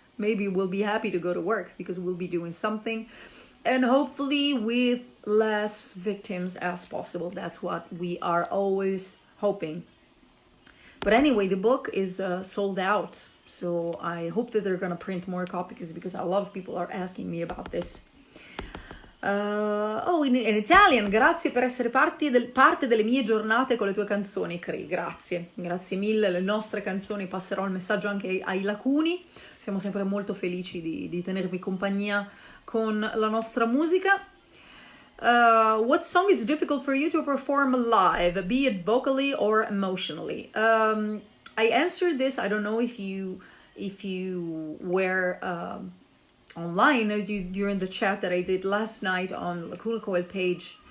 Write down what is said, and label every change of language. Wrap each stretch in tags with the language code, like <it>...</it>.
<en>Maybe we'll be happy to go to work because we'll be doing something, and hopefully with less victims as possible. That's what we are always hoping. But anyway, the book is sold out. So I hope that they're going to print more copies because a lot of people are asking me about this. In Italian,</en> <it>grazie per essere parte delle mie giornate con le tue canzoni, Cri. Grazie mille. Le nostre canzoni passerò il messaggio anche ai lacuni. Siamo sempre molto felici di tenervi compagnia con la nostra musica.</it> <en>What song is difficult for you to perform live, be it vocally or emotionally? I answered this. I don't know if you were online during the chat that I did last night on Lacuna Coil page.</en>